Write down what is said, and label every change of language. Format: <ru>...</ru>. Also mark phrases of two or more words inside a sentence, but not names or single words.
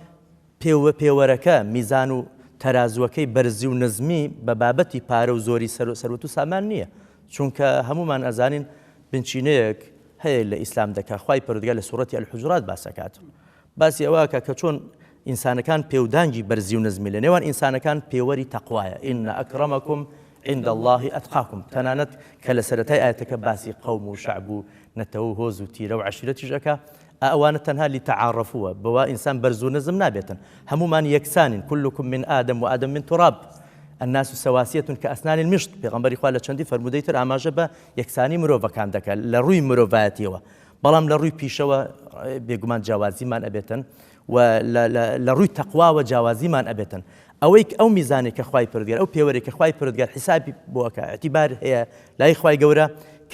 <ckb>پێوەرەکە میزان و تەرازوەکەی بەرزی و نزمی بە بابەتی پارە و زۆری سەروەت و سامان نییە چونکە هەمومان ئەزانین بنچینەیەک هەیە لە ئیسلام دەکا خوای پەروەردگار لە سوورەتی الحجرات باسەکات باسی ئەوەکە کە چۆن ئینسانەکان پێودانگی بەرزی و نزمی لە نێوان ئینسانەکان پێوەری تەقوایە</ckb> <ar>ئین ئەکرەمەکم عند الله ئەتقاکم</ar> <ckb>تەنانەت کە لە سەرەتای ئاەتەکە باسی قەوم و شەعب و نەتەوە و هۆز و تیرە و عەشیرەتیش ئەکا ئەوانە تەنها لیتەعارەفووە بەوا ئینسان بەرز و نزم نابێتن هەمومان یەکسانین</ckb> <ar>كلكم من آدم وآدم من تراب الناس سواسية كأسنان المشط</ar> <ckb>پێغەمبەری خوا لە چەندی فەرمودەی تر ئاماژە بە یەکسانی مرۆڤەکان دەکات لە ڕووی مرۆڤایەتیەوە بەڵام لە ڕووی پیشەوە بێگومان جیاوازیمان ئەبێتن و لە ڕووی تەقواوە جیاوازیمان ئەبێتن ئەوەی ئەو میزانێک کە خوای پەروەردگار ئەو پێوەرێک کە خوای پەروەردگار حیسابی بۆ ئەکا ئەعتیبار هەیە لای خوای گەورە کە</ckb>